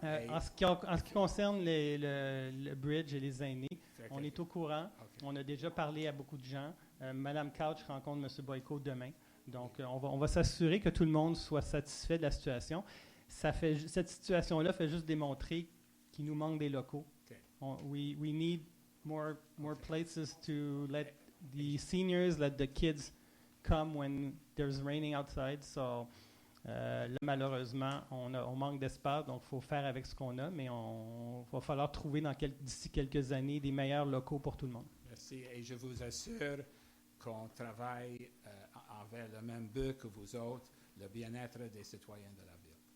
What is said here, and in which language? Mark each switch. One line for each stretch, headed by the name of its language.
French: En ce qui concerne le bridge et les aînés, on est au courant. On a déjà parlé à beaucoup de gens. Madame Couch rencontre M. Boyko demain. Donc, on va s'assurer que tout le monde soit satisfait de la situation. Cette situation-là fait juste démontrer qu'il nous manque des locaux.
English: We need more places to let the seniors, let the kids come when there's raining outside.
French: So, là, malheureusement, on manque d'espace, donc il faut faire avec ce qu'on a, mais on va falloir trouver d'ici quelques années des meilleurs locaux pour tout le monde. Merci. Et je vous assure qu'on travaille envers le même but que vous autres, le bien-être des citoyens de la ville.